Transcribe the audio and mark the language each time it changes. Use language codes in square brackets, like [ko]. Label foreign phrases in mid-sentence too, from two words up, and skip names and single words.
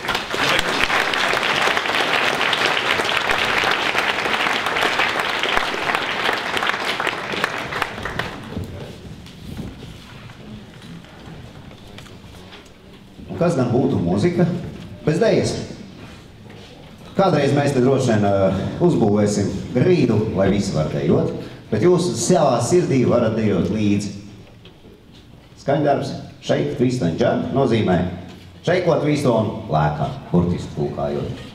[lv] Un kas gan būtu mūzika? Bez dejas. Kādreiz mēs te droši vien uzbūvēsim grīdu, lai visi var dejot, bet jūs savā sirdī varat dejot līdzi. Skaņdarbs, [en] shake, twist and jump [lv] nozīmē šeikot visu un lēkāt, burtiski pulkājot.